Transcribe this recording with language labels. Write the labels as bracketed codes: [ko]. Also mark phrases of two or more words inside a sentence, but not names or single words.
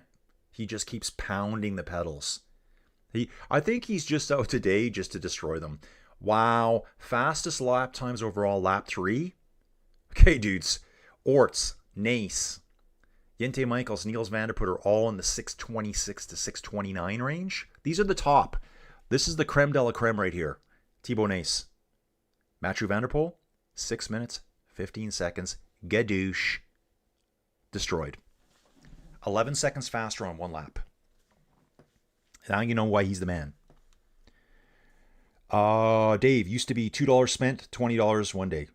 [en] He just keeps pounding the pedals. I think he's just out today just to destroy them. Wow. Fastest lap times overall, lap 3. Okay, dudes. Orts, Nace, Jente Michaels, Niels Vanderputter, all in the 626 to 629 range. These are the top. This is the [fr] creme de la creme [en] right here. Thibaut Nace. Mathieu van der Poel, 6 minutes, 15 seconds. Gadoosh. Destroyed. 11 seconds faster on 1 lap. Now you know why he's the man. Dave, used to be $2 spent, $20 one day.